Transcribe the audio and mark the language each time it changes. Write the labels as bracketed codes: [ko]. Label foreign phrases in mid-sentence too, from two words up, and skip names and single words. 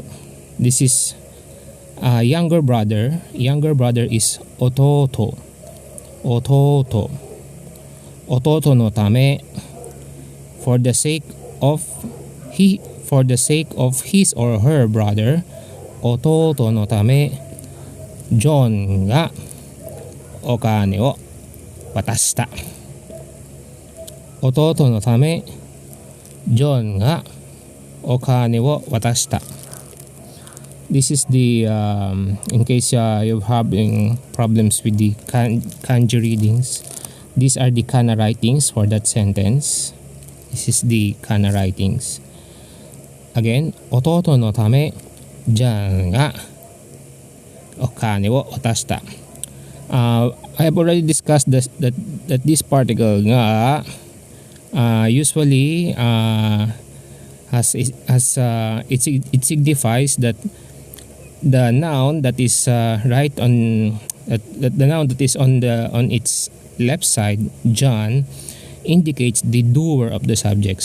[en] This is younger brother. Younger brother is [ja] 弟。弟. 弟のため, [en] for the sake of his or her brother, [ja] 弟のため、Johnがお金を渡した. 弟のため、Johnがお金を渡した. [en] This is the in case you're having problems with the kanji readings. These are the kana writings for that sentence. This is the kana writings. [ja] Again, 弟のため、Janがお金を渡した. [en] I have already discussed that this particle nga usually it signifies that the noun that is right on the noun that is on its left side, John, indicates the doer of the subject.